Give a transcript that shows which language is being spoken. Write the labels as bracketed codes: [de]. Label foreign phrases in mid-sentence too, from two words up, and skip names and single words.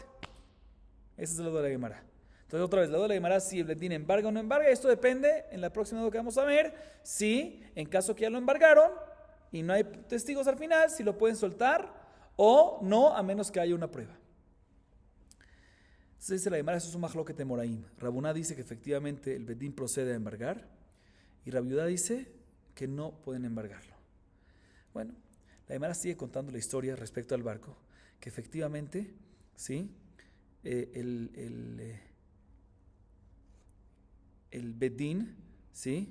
[es] Esa es la duda de la Gemara. Entonces, otra vez, la duda de la Gemara, si el Bedín embarga o no embarga. Esto depende, en la próxima duda que vamos a ver, si en caso que ya lo embargaron y no hay testigos al final, si lo pueden soltar o no, a menos que haya una prueba. Entonces dice la Gemara, eso es un majloquet de Moraim. Rabuná dice que efectivamente el Bedín procede a embargar y Rabiudá dice que no pueden embargarlo. Bueno, la Gemara sigue contando la historia respecto al barco, que efectivamente, ¿sí? El Bedín, ¿sí?